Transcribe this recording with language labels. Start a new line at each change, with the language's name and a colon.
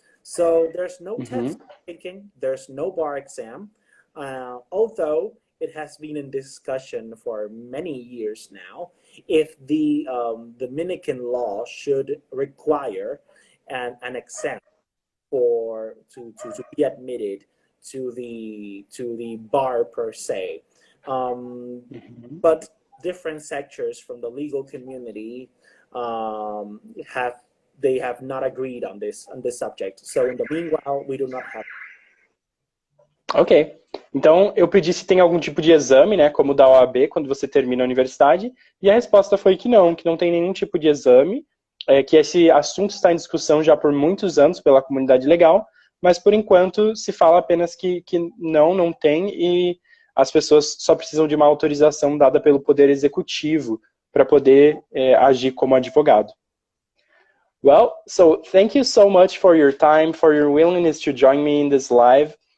English: So there's no test taking, there's no bar exam, although it has been in discussion for many years now if the Dominican law should require an exam to be admitted to the bar per se. But different sectors from the legal community have not agreed on this subject. So in the meanwhile, we do not have. Ok,
Portuguese: Então, eu pedi se tem algum tipo de exame, né, como da OAB, quando você termina a universidade, e a resposta foi que não tem nenhum tipo de exame, que esse assunto está em discussão já por muitos anos pela comunidade legal, mas por enquanto se fala apenas que não tem, e as pessoas só precisam de uma autorização dada pelo Poder Executivo para poder agir como advogado.
English: Well, so thank you so much for your time, for your willingness to join me in this live.